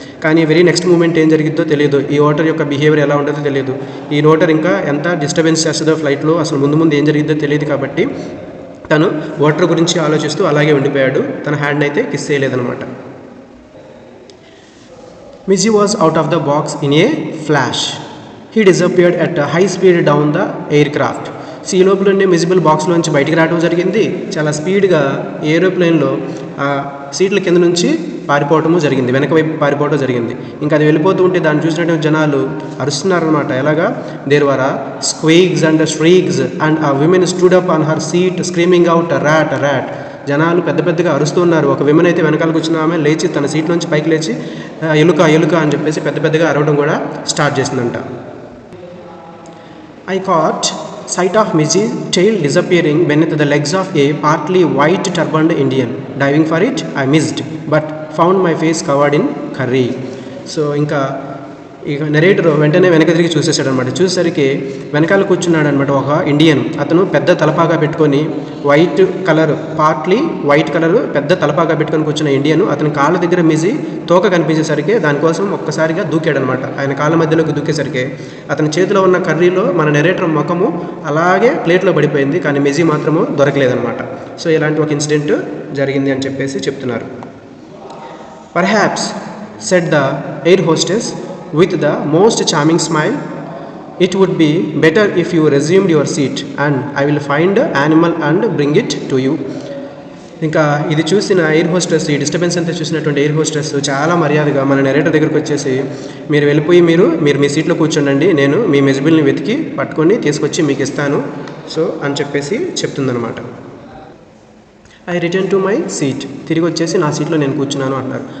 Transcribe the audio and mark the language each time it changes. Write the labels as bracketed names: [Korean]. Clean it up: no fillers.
[Telugu] కానీ [English] very next moment [Telugu] ఏం జరిగిద్దో తెలియదు, ఈ ఓటర్ యొక్క బిహేవియర్ ఎలా ఉంటుందో తెలియదు, ఈ ఓటర్ ఇంకా ఎంత డిస్టర్బెన్స్ చేస్తుందో ఫ్లైట్లో అసలు ముందు ఏం జరిగిద్దో తెలియదు. కాబట్టి తను ఓటర్ గురించి ఆలోచిస్తూ అలాగే ఉండిపోయాడు, తన హ్యాండ్ అయితే kiss చేయలేదనమాట. [English] Miji was out of the box in a flash. He disappeared at a high speed down the aircraft. [Telugu] So ఈ లోపలనే మిజిబుల్ బాక్స్లోంచి బయటికి రావడం జరిగింది. చాలా స్పీడ్గా ఏరోప్లేన్లో సీట్ల కింద నుంచి పారిపోవటము జరిగింది, వెనక వైపు పారిపోవడం జరిగింది. ఇంకా అది వెళ్ళిపోతూ ఉంటే దాన్ని చూసినటువంటి జనాలు అరుస్తున్నారనమాట. ఎలాగా? [English] There were squeaks and streaks and a women stood up on her seat screaming out rat rat. [Telugu] జనాలు పెద్ద పెద్దగా అరుస్తున్నారు. ఒక విమెన్ అయితే వెనకాల కూర్చున్న ఆమె లేచి తన సీట్ నుంచి పైకి లేచి ఎలుక ఎలుక అని చెప్పేసి పెద్ద పెద్దగా అరవడం కూడా స్టార్ట్ చేసిందంట. [English] I caught sight of Miji's tail disappearing beneath the legs of a partly white turbaned Indian. Diving for it, I missed, but found my face covered in curry. [Telugu] So ఇంకా ఇక నెరేటర్ వెంటనే వెనక తిరిగి చూసేసాడు అనమాట. చూసేసరికి వెనకాల కూర్చున్నాడు అనమాట ఒక ఇండియన్. అతను పెద్ద తలపాగా పెట్టుకొని white colour, partly white colour పెద్ద తలపాగా పెట్టుకొని కూర్చున్న ఇండియన్. అతని కాళ్ళ దగ్గర మిజి తోక కనిపించేసరికి దానికోసం ఒక్కసారిగా దూకాడు అనమాట. ఆయన కాళ్ళ మధ్యలోకి దూకేసరికి అతని చేతిలో ఉన్న కర్రీలో మన నెరేటర్ ముఖము అలాగే ప్లేట్లో పడిపోయింది, కానీ మిజి మాత్రము దొరకలేదనమాట. సో ఇలాంటి ఒక ఇన్సిడెంట్ జరిగింది అని చెప్పేసి చెప్తున్నారు. [English] Perhaps said the air hostess with the most charming smile, it would be better if you resumed your seat and I will find the animal and bring it to you. [Telugu] ఇంకా ఇది చూసిన air hostess, ఈ disturbance అంతా చూసినటువంటి air hostess చాలా మర్యాదగా మన narrator దగ్గరకు వచ్చేసి మీరు వెళ్ళిపోయి మీరు మీ సీట్లో కూర్చోండి, నేను మీ మిజిబిల్ని వెతికి పట్టుకొని తీసుకొచ్చి మీకు ఇస్తాను సో అని చెప్పేసి చెప్తుందనమాట. [English] I return to my seat, [Telugu] తిరిగి వచ్చేసి నా సీట్లో నేను కూర్చున్నాను అంటారు.